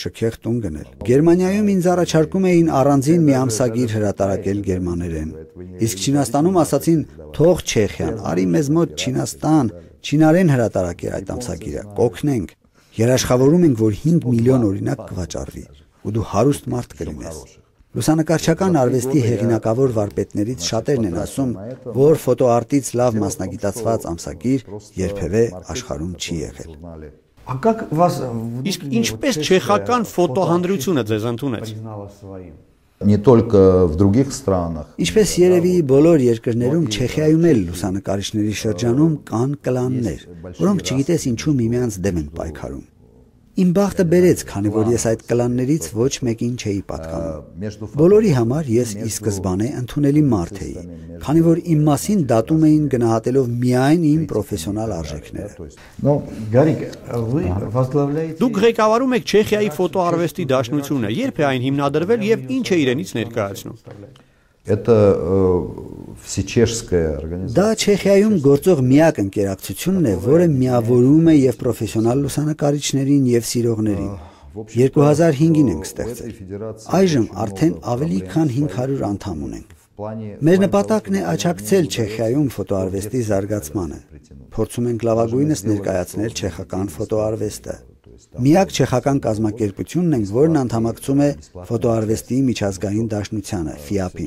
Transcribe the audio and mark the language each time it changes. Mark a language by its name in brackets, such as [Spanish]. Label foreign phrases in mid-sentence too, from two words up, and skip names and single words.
[Armenian] շքեղ տուն գնել։ Գերմանիայում ինձ առաջարկում էին առանձին մի ամսագիր հրատարակել գերմաներեն։ Իսկ Չինաստանում ասացին՝ թող Չեխիան, արի մեզ մոտ Չինաստան, չինարեն հրատարակեր այդ ամսագիրը, կօգնենք։ Երաշխավորում ենք, որ 5 միլիոն օրինակ կվաճառվի, ու դու հարուստ մարդ կլինես։ Լուսանկարչական արվեստի հեղինակավոր վարպետներից շատերն են ասում, որ ֆոտոարտից լավ մասնագիտացված ամսագիր երբևէ աշխարհում չի եղել։ Իսկ ինչպես չեխական ֆոտոհանդրությունը ձեզ ընդունեց։ [Russian] не только в других странах. [Armenian] Ինչպես երևի բոլոր երկրներում Չեխիայում էլ լուսանկարիչների շրջանում կան կլաններ, որոնք չգիտես ինչու միմյանց դեմ են պայքարում։ Իմ բախտը բերեց, քանի որ ես այդ կլաններից ոչ մեկին չէի պատկանում։ Բոլորի համար ես ի սկզբանե ընդունելի մարդ էի, քանի որ իմ մասին դատում էին գնահատելով միայն իմ պրոֆեսիոնալ արժեքները։ Դուք ղեկավարում եք Չեխիայի ֆոտոարվեստի դաշնությունը, երբ է այն հիմնադրվել եւ ինչ է իրենից ներկայացնում։ [Russian] Это всечешская организация. [Armenian] Դա Չեխիայում գործող միակ ընկերակցությունն է, որը միավորում է եւ պրոֆեսիոնալ լուսանկարիչներին եւ սիրողներին։ 2005-ին ենք ստեղծել։ Այժմ արդեն ավելի քան 500 անդամ ունենք։ Մեր նպատակն է աջակցել Չեխիայում ֆոտոարվեստի զարգացմանը։ Փորձում ենք լավագույնս ներկայացնել չեխական ֆոտոարվեստը։ Միակ չեխական կազմակերպությունն ենք, որն անդամակցում է ֆոտոարվեստի միջազգային դաշնությանը, FIAP-ին։